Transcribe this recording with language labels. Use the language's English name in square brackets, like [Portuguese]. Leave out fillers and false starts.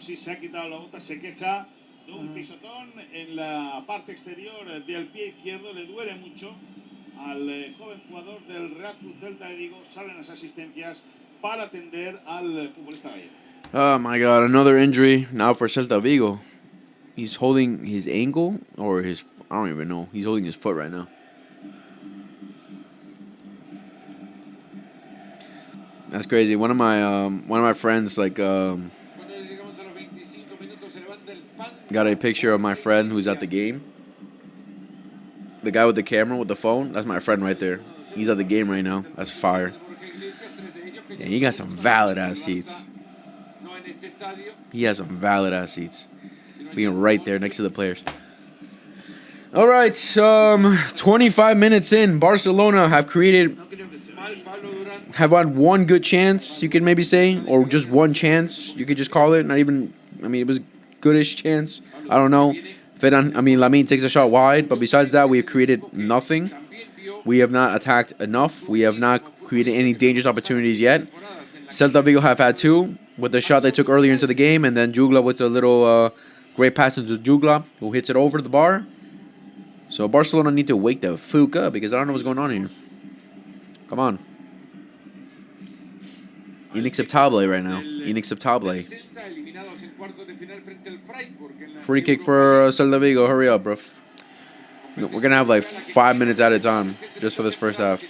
[Spanish] Si se ha quitado la bota, se queja de un pisotón en la parte exterior del pie izquierdo. Le duele mucho al joven jugador del Real Club Celta de Vigo. Salen las asistencias para atender al futbolista gallego. [English] Oh my God, another injury now for Celta Vigo. He's holding his ankle or his, I don't even know. He's holding his foot right now. That's crazy. One of my friends like [Spanish] Cuando llegamos a los 25 minutos se levanta el pan. [English] got a picture of my friend who's at the game. The guy with the camera with the phone, that's my friend right there. He's at the game right now. That's fire. Yeah, he got some valid ass seats. [Spanish] No en este estadio. [English] He has some valid ass seats. Being right there next to the players. All right, 25 minutes in, Barcelona have created, [Spanish] No creo que se Mal Pablo Durán. [English] have had one good chance, you could maybe say, or just one chance, you could just call it. Not even, I mean, it was goodish chance. I don't know. Lamine takes a shot wide, but besides that, we have created nothing. [Spanish] También vio [English] We have not attacked enough. We have not created any dangerous opportunities yet. Celta Vigo have had two with the shot they took earlier into the game, and then Jugla with a little great pass into Jugla, who hits it over the bar. So Barcelona need to wake the fuck up because I don't know what's going on here. Come on. Inacceptable right now. Inacceptable. [Spanish] Celta eliminados en cuartos de final frente al Freiburg en la [English] Free kick for Celta Vigo. Hurry up, bro. We're going to have like 5 minutes at a time just for this first half.